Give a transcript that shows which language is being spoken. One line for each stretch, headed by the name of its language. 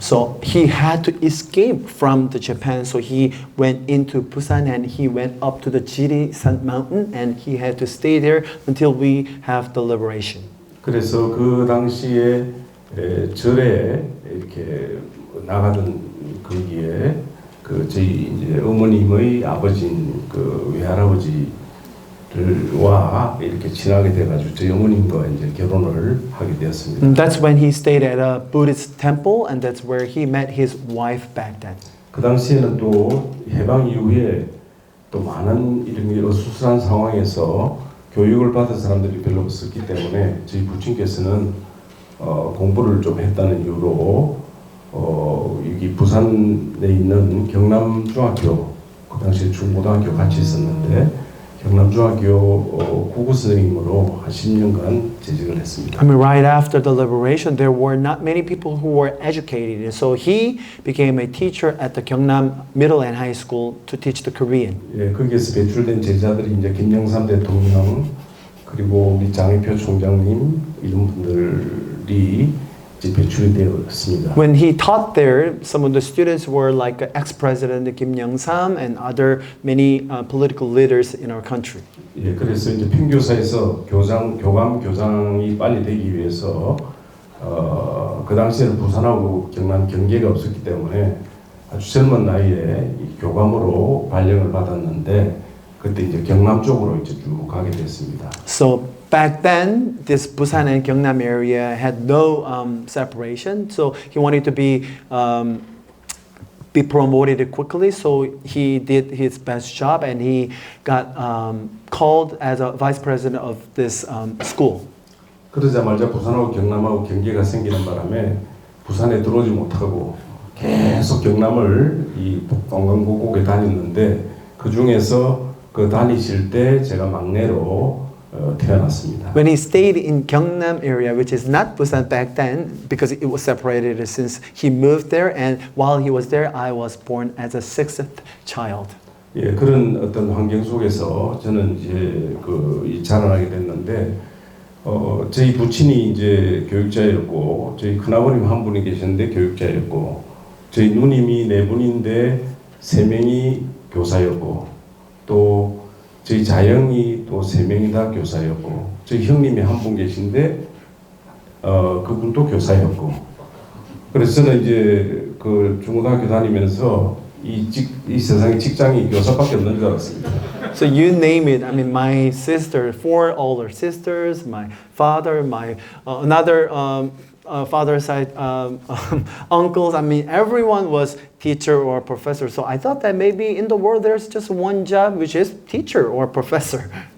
English: So he had to escape from the Japan. So he went into Busan and he went up to the Jirisan mountain and he had to stay there until we have the liberation.
Korean: 그래서 그 당시에 절에 이렇게 나가던 거기에 그 저희 이제 어머님의 아버지인 그 외할아버지와 이렇게 친하게 돼가지고 저희 어머님과 이제 결혼을 하게 되었습니다.
English: And that's when he stayed at a Buddhist temple, and that's where he met his wife back then.
Korean: 그 당시에는 또 해방 이후에 또 많은 이런 어수선한 상황에서 교육을 받은 사람들이 별로 없었기 때문에 저희 부친께서는 공부를 좀 했다는 이유로 여기 부산에 있는 경남중학교, 그 당시에 중고등학교 같이 있었는데 경남중학교 국어 선생님으로 한 10년간 재직을 했습니다.
English: I mean, right after the liberation, there were not many people who were educated, and so he became a teacher at the Gyeongnam Middle and High School to teach the Korean.
Korean: 예, 거기에서 배출된 제자들이 이제 김영삼 대통령 그리고 우리 장혜표 총장님 이런 분들이 이제 배출이 되었습니다.
English: When he taught there, some of the students were like ex-president Kim Young-sam and other many political leaders in our country.
Korean: 예, 그래서 이제 평교사에서 교감 교장이 빨리 되기 위해서 그 당시에는 부산하고 경남 경계가 없었기 때문에 아주 젊은 나이에 이 교감으로 발령을 받았는데 그때 이제 경남 쪽으로 이제 쭉 가게 됐습니다.
English: So back then, this Busan and Gyeongnam area had no separation. So he wanted to be promoted quickly. So he did his best job, and he got called as a vice president of this school.
Korean: 그러자마자 부산하고 경남하고 경계가 생기는 바람에 부산에 들어오지 못하고 계속 경남을 이 동강고국에 다녔는데 그 중에서 그 다니실 때 제가 막내로 태어났습니다.
English: When he stayed in Gyeongnam area, which is not Busan back then, because it was separated since he moved there, and while he was there, I was born as a 6th child.
Korean: 예, 그런 어떤 환경 속에서 저는 이제 자라나게 됐는데, 저희 부친이 이제 교육자였고, 저희 큰아버님 한 분이 계셨는데 교육자였고, 저희 누님이 4분인데 3명이 교사였고, 또 저희 자영이 또 3명이 다 교사였고, 저희 형님이 한 분 계신데 그분도 교사였고, 그래서 저는 이제 그 중고등학교 다니면서 이 세상에 직장이 교사밖에 없는 줄 알았습니다.
English: So you name it. I mean, my sister, 4 older sisters, my father, my another father side uncles. I mean, everyone was teacher or professor. So I thought that maybe in the world there's just one job, which is teacher or professor.